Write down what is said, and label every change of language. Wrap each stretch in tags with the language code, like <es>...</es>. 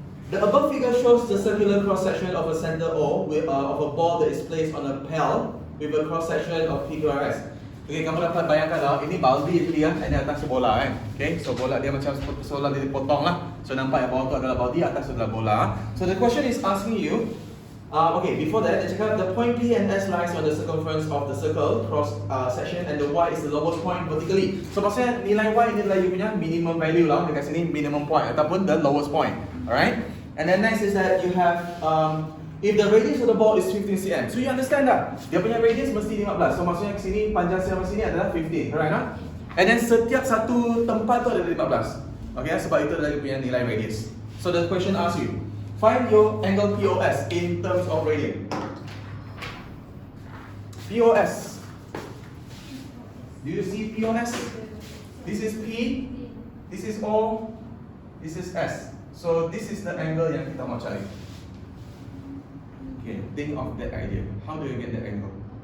<en>The above figure shows the circular cross section of a center O of a ball that is placed on a pail with a cross section of PQRS.</en> <ms>Okay, kamu dapat bayangkan lah, ini baldi itu dia, ini atas bola kan. Okay, so bola dia macam bola dia dipotong lah. So nampak yang bawah tu adalah baldi, atas tu adalah bola.</ms> <en>So the question is asking you, okay, before that,</en> <ms>dia cakap</ms> <en>the point P and S lies on the circumference of the circle cross section and the Y is the lowest point vertically.</en> <ms>So maksudnya nilai Y ni adalah</ms> <en>you punya minimum value</en> <ms>lah, dekat sini minimum point ataupun</ms> <en>the lowest point.</en> <ms>Alright?</ms> <en>And then next is that you have if the radius of the ball is 15 cm. So you understand</en> <ms>tak? Dia punya radius mesti 15. So maksudnya ke sini panjang sampai sini adalah 15. Alright nah?</ms> <en>And then</en> <ms>setiap satu tempat tu ada 15. Okay, sebab itu adalah dia punya nilai radius.</ms> <en>So the question asks you, find your angle POS in terms of radian. POS. Do you see POS? This is P, this is O, this is S. So this is the angle</en> <ms>yang kita mau cari.</ms> <en>Okay, think of that idea. How do you get that angle?</en>